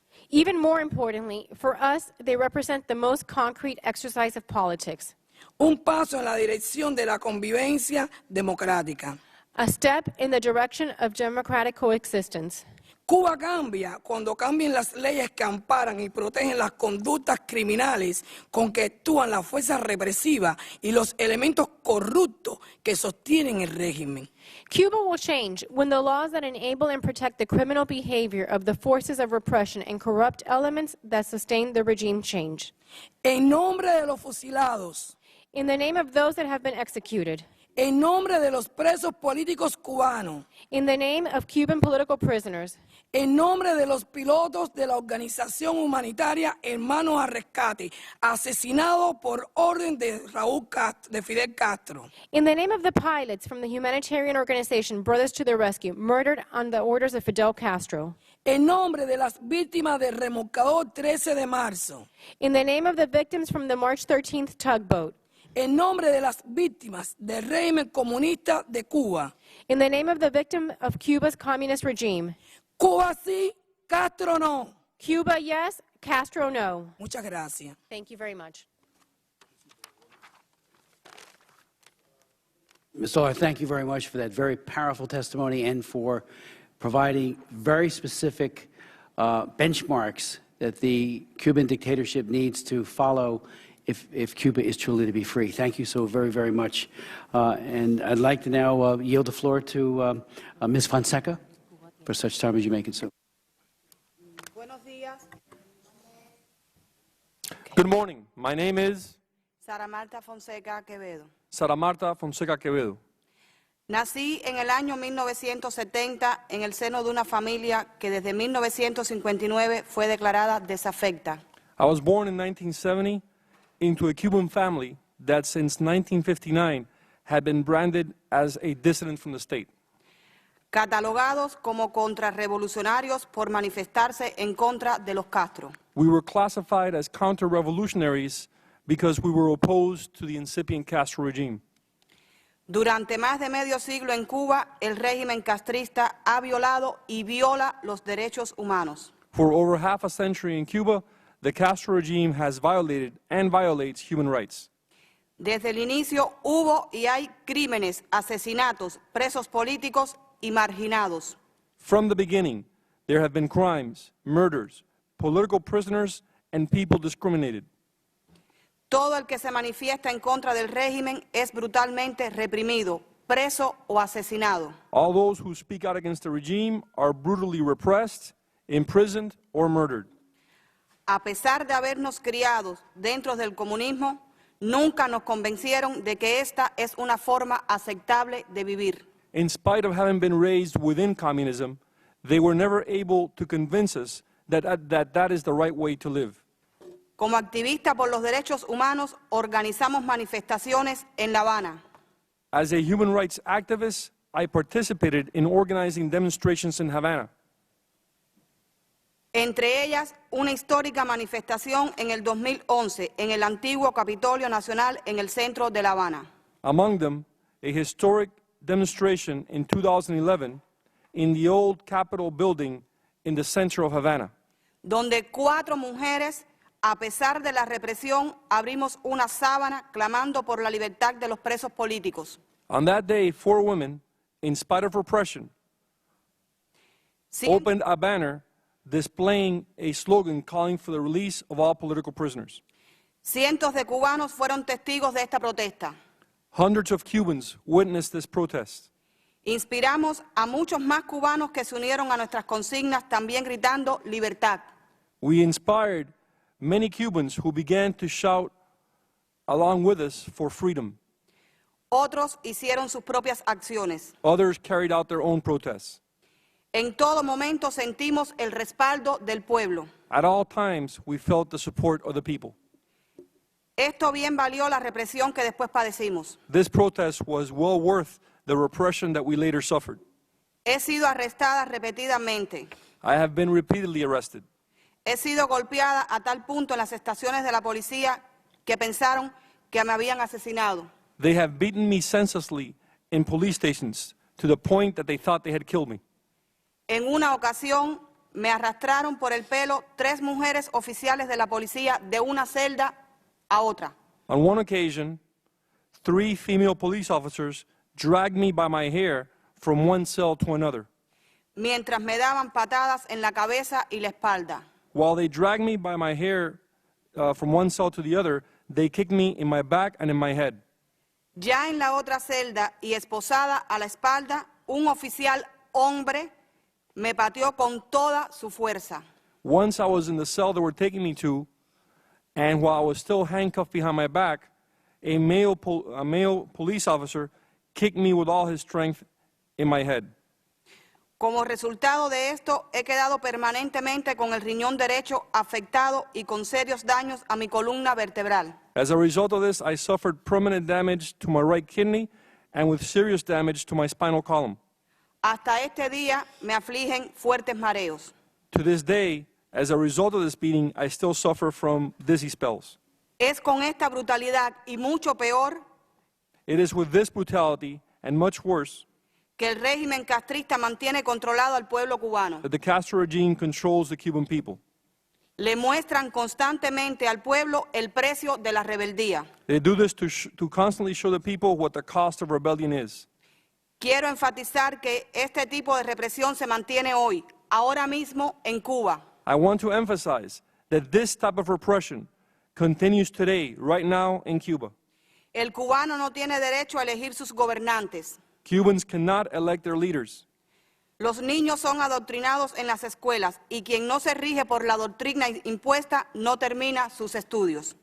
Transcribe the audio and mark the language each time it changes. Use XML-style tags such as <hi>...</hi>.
<en>Even more importantly, for us, they represent the most concrete exercise of politics.</en> <es>Un paso en la dirección de la convivencia democrática.</es> <en>A step in the direction of democratic coexistence.</en> <es>Cuba cambia cuando cambien las leyes que amparan y protegen las conductas criminales con que actúan las fuerzas represivas y los elementos corruptos que sostienen el régimen.</es> <en>Cuba will change when the laws that enable and protect the criminal behavior of the forces of repression and corrupt elements that sustain the regime change.</en> <es>En nombre de los fusilados.</es> <en>In the name of those that have been executed.</en> <es>En nombre de los presos políticos cubanos.</es> <en>In the name of Cuban political prisoners.</en> <es>en nombre de los pilotos de la organización humanitaria Hermanos al Rescate, asesinados por orden de Fidel Castro.</es> <en>In the name of the pilots from the humanitarian organization Brothers to the Rescue, murdered on the orders of Fidel Castro.</en> <es>En nombre de las víctimas del remolcador 13 de marzo.</es> <en>In the name of the victims from the March 13th tugboat.</en> <es>En nombre de las víctimas del régimen comunista de Cuba.</es> <en>In the name of the victim of Cuba's communist regime.</en> <es>Cuba sí, Castro no.</es> <en>Cuba yes, Castro no.</en> <es>Muchas gracias.</es> <en>Thank you very much. Ms. Stoller, thank you very much for that very powerful testimony and for providing very specific benchmarks that the Cuban dictatorship needs to follow if Cuba is truly to be free. Thank you so very, very much. And I'd like to now yield the floor to Ms. Fonseca for such time as you may consume. Good morning. My name is Sara Marta Fonseca Quevedo. Sara Marta Fonseca Quevedo.</en> <es>Nací en el año 1970 en el seno de una familia que desde 1959 fue declarada desafecta.</es> <en>I was born in 1970 into a Cuban family that since 1959 had been branded as a dissident from the state.</en> <es>Catalogados como contrarrevolucionarios por manifestarse en contra de los Castro.</es> <en>We were classified as counter-revolutionaries because we were opposed to the incipient Castro regime.</en> <es>Durante más de medio siglo en Cuba, el régimen castrista ha violado y viola los derechos humanos.</es> <en>For over half a century in Cuba, the Castro regime has violated and violates human rights.</en> <es>Desde el inicio hubo y hay crímenes, asesinatos, presos políticos y marginados.</es> <en>From the beginning, there have been crimes, murders, political prisoners, and people discriminated.</en> <es>Todo el que se manifiesta en contra del régimen es brutalmente reprimido, preso o asesinado.</es> <en>All those who speak out against the regime are brutally repressed, imprisoned, or murdered.</en> <es>A pesar de habernos criado dentro del comunismo, nunca nos convencieron de que esta es una forma aceptable de vivir.</es> <en>In spite of having been raised within communism, they were never able to convince us that is the right way to live.</en> <es>Como activista por los derechos humanos, organizamos manifestaciones en La Habana.</es> <en>As a human rights activist, I participated in organizing demonstrations in Havana.</en> <es>Entre ellas, una histórica manifestación en el 2011 en el antiguo Capitolio Nacional en el centro de La Habana.</es> <en>Among them, a historic demonstration in 2011 in the old Capitol building in the center of Havana.</en> <es>Donde 4 mujeres, a pesar de la represión, abrimos una sábana clamando por la libertad de los presos políticos.</es> <en>On that day, 4 women, in spite of repression, opened a banner displaying a slogan calling for the release of all political prisoners.</en> <es>Cientos de cubanos fueron testigos de esta protesta.</es> <en>Hundreds of Cubans witnessed this protest.</en> <es>Inspiramos a muchos más cubanos que se unieron a nuestras consignas también gritando libertad.</es> <en>We inspired many Cubans who began to shout along with us for freedom.</en> <es>Otros hicieron sus propias acciones.</es> <en>Others carried out their own protests.</en> <es>En todo momento sentimos el respaldo del pueblo.</es> <en>At all times, we felt the support of the people.</en> <es>Esto bien valió la represión que después padecimos.</es> <en>This protest was well worth the repression that we later suffered.</en> <es>He sido arrestada repetidamente.</es> <en>I have been repeatedly arrested.</en> <es>He sido golpeada a tal punto en las estaciones de la policía que pensaron que me habían asesinado.</es> <en>They have beaten me senselessly in police stations to the point that they thought they had killed me.</en> <es>En una ocasión me arrastraron por el pelo 3 mujeres oficiales de la policía de una celda a otra.</es> <en>On one occasion, 3 female police officers dragged me by my hair from one cell to another.</en> <es>Mientras me daban patadas en la cabeza y la espalda.</es> <en>While they dragged me by my hair from one cell to the other, they kicked me in my back and in my head.</en> <es>Ya en la otra celda y esposada a la espalda, un oficial hombre me pateó con toda su fuerza.</es> <en>Once I was in the cell they were taking me to, and while I was still handcuffed behind my back, a male police officer kicked me with all his strength in my head.</en> <es>Como resultado de esto, he quedado permanentemente con el riñón derecho afectado y con serios daños a mi columna vertebral.</es> <en>As a result of this, I suffered permanent damage to my right kidney and with serious damage to my spinal column.</en> <es>Hasta este día me afligen fuertes mareos.</es> <en>To this day, as a result of this beating, I still suffer from dizzy spells.</en> <es>Es con esta brutalidad y mucho peor</es> <en>It is with this brutality and much worse</en> <es>que el régimen castrista mantiene controlado al pueblo cubano.</es> <en>that the Castro regime controls the Cuban people.</en> <es>Le muestran constantemente al pueblo el precio de la rebeldía.</es> <en>They do this to constantly show the people what the cost of rebellion is.</en> <es>Quiero enfatizar que este tipo de represión se mantiene hoy, ahora mismo en Cuba.</es> <en>I want to emphasize that this type of repression continues today, right now in Cuba.</en> <es>El cubano no tiene derecho a elegir sus gobernantes.</es> <en>Cubans cannot elect their leaders.</en> <es>Los niños son adoctrinados en las escuelas y quien no se rige por la doctrina impuesta no termina sus estudios.</es>